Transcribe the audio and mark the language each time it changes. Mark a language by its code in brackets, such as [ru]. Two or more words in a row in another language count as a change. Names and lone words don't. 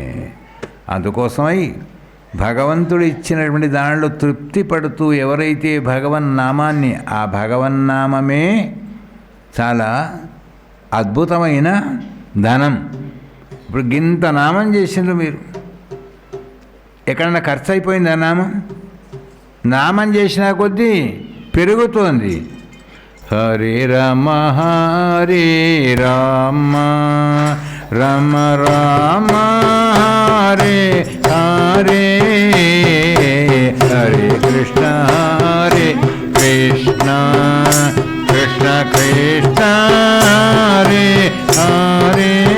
[te] అందుకోసమై భగవంతుడు ఇచ్చినటువంటి దానిలో తృప్తి పడుతూ ఎవరైతే భగవన్నామాన్ని, ఆ భగవన్నామమే చాలా అద్భుతమైన ధనం. ఇప్పుడు గింత నామం చేసిండ్రు మీరు, ఎక్కడన్నా ఖర్చు అయిపోయింది ఆ నామం? నామం చేసిన కొద్దీ పెరుగుతోంది. [sa] హరే రామ హరే రామ రామ రామ హరే హరే, హరే కృష్ణ హరే కృష్ణ కృష్ణ కృష్ణ హరే హరే,